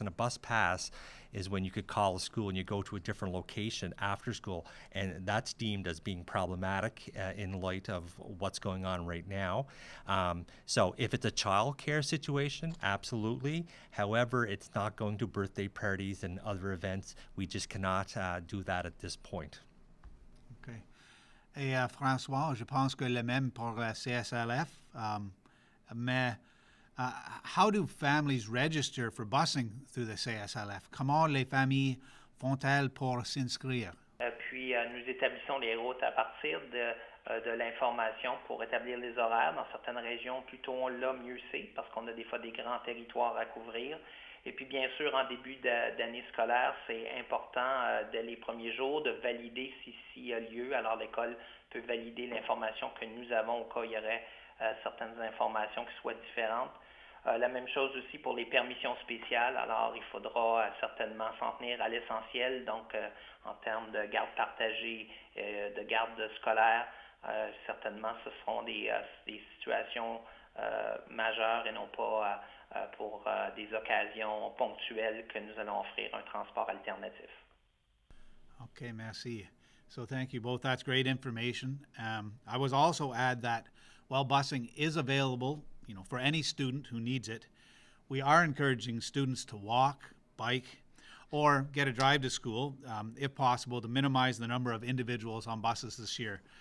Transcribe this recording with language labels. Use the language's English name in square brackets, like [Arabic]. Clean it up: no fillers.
[English] And a bus pass is when you could call a school and you go to a different location after school, and that's deemed as being problematic in light of what's going on right now. So if it's a child care situation, absolutely. However, it's not going to birthday parties and other events. We just cannot do that at this point. Okay. [French] Et François, je pense que le même pour la CSLF. [English] Mais how do families register for busing through the CSLF? [French] Comment les familles font-elles pour s'inscrire? Puis, nous établissons les routes à partir de l'information pour établir les horaires. Dans certaines régions, plus tôt on l'a, mieux c'est, parce qu'on a des fois des grands territoires à couvrir. Et puis, bien sûr, en début d'année scolaire, c'est important, dès les premiers jours, de valider s'il y a lieu. Alors, l'école peut valider l'information que nous avons au cas où il y aurait certaines informations qui soient différentes. La même chose aussi pour les permissions spéciales. Alors, il faudra certainement s'en tenir à l'essentiel, donc en termes de garde partagée, de garde scolaire. Certainement, ce seront des situations majeures et non pas pour des occasions ponctuelles que nous allons offrir un transport alternatif. [English] Okay, merci. So thank you both. That's great information. I was also add that while busing is available, for any student who needs it, we are encouraging students to walk, bike, or get a drive to school, if possible, to minimize the number of individuals on buses this year.